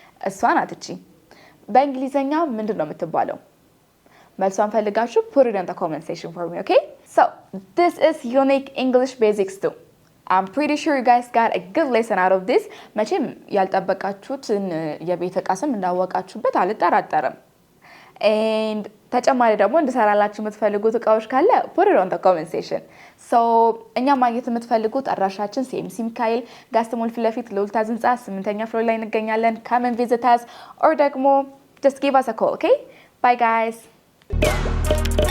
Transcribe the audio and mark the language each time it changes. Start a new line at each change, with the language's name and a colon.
Amharic: እሷ ናት እቺ። በእንግሊዘኛ ምንድነው የምትባለው? መልሷን ፈልጋችሁ
English: put it in the comment section for me, okay? So, this is Unique English Basics 2. I'm pretty sure you guys got a good lesson out of this.
Amharic: መቼም ያልጠበቃችሁትን የቤት እቃ ስም እንዳወቃችሁበት አልጠራጠርም። And ተጨማሪ ደግሞ እንድሰራላችሁ የምትፈልጉት እቃዎች ካለ
English: put it on the comment section.
Amharic: So እኛ ማግኘት የምትፈልጉት አድራሻችን CMC ሚካኤል ጋስተሞል ፊት ለፊት ለውልታ ህንጻ 8ኛ ፍሎር ላይ እንገኛለን.
English: Come and visit us or ደግሞ just give us a call, okay? Bye guys.